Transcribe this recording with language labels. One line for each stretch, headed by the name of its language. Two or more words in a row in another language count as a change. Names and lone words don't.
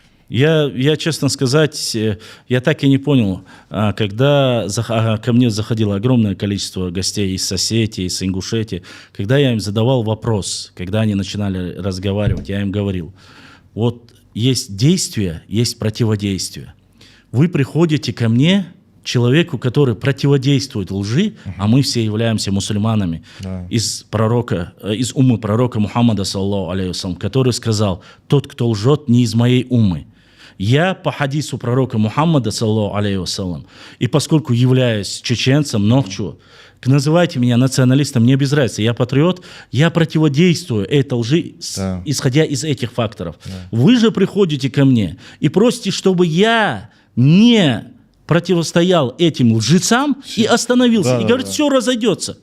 Russian: Я, честно сказать, я так и не понял, когда ко мне заходило огромное количество гостей из Осетии, из Ингушетии, когда я им задавал вопрос, когда они начинали разговаривать, я им говорил, вот есть действие, есть противодействие. Вы приходите ко мне, человеку, который противодействует лжи, а мы все являемся мусульманами, из уммы пророка Мухаммада,
Arabic: صلى الله عليه وسلم,
Russian: который сказал, тот, кто лжет, не из моей уммы. Я по хадису пророка Мухаммада,
Arabic: صلى الله عليه وسلم,
Russian: и поскольку являюсь чеченцем, много чего, называйте меня националистом, мне без разницы, я патриот, я противодействую этой лжи, исходя из этих факторов. Вы же приходите ко мне и просите, чтобы я не противостоял этим лжецам и остановился, и говорит, все разойдется.